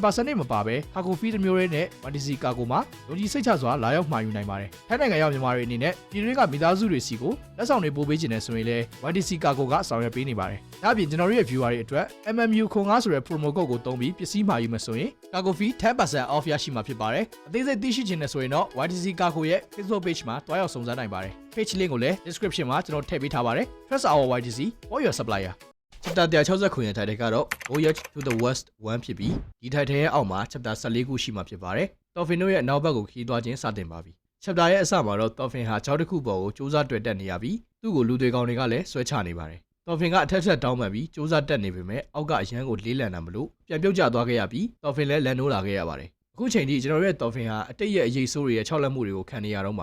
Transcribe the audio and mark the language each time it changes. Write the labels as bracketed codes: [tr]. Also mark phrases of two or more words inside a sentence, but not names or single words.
[my] percentage မပါဘဲ [en] cargo fee [my] တစ်မျိုးလေးနဲ့ YDC ကာကိုမှာယုံကြည်စိတ်ချစွာလာရောက်မှာယူနိုင်ပါတယ်။ထိုင်းနိုင်ငံရောက်မြန်မာတွေအနေနဲ့ပြည်တွင်းကမိသားစုတွေစီကိုလက်ဆောင်တွေပို့ပေးခြင်းနဲ့ဆိုရင်လည်း YDC ကာကိုကဆောင်ရွက်ပေးနေပါတယ်။ဒါ့အပြင်ကျွန်တော်တို့ရဲ့ viewer တွေအတွက် MMU ခွန်9ဆိုတဲ့ [en] promo code [my] ကိုသုံးပြီးပစ္စည်းမှာယူမယ်ဆိုရင် [en] cargo fee 10% off [my] ရရှိမှာဖြစ်ပါတယ်။အသေးစိတ်သိရှိခြင်းနဲ့ဆိုရင်တော့ YDC Cargo ရဲ့ [en] Facebook page [my] မှာတွားရောက်စုံစမ်းနိုင် ပါတယ်။ [en] page link [my] ကိုလည်း description မှာကျွန်တော်ထည့်ပေးထားပါတယ်။ [en] Trust our YDC for your supplier [my] ။ chapter 160ခုရဲ့ title ကတော့ Voyage to the West 1 ဖြစ်ပြီးဒီ title ရဲ့အောက်မှာ chapter 14ခုရှိမှာဖြစ်ပါတယ်။ Dolphin တို့ရဲ့နောက်ဘက်ကိုခီးသွားခြင်းစတင်ပါပြီ။ chapter ရဲ့အစမှာတော့ Dolphin ဟာကြောက်တစ်ခုပေါ်ကိုစူးစမ်းတွေ့တက်နေရပြီးသူ့ကိုလူတွေကောင်တွေကလည်းဆွဲချနေပါတယ်။ Dolphin ကအထက်ထက်တောင်းပန်ပြီးစူးစမ်းတက်နေပေမဲ့အောက်ကအရန်ကိုလေးလံတာမလို့ပြန်ပြုတ်ကျသွားခဲ့ရပြီး Dolphin လည်းလန်နိုးလာခဲ့ရပါတယ်။အခုချိန်ထိကျွန်တော်ရဲ့ Dolphin ဟာအတိတ်ရဲ့အရေးဆိုးတွေရဲ့ခြောက်လက်မှုတွေကိုခံနေရတော့မှာ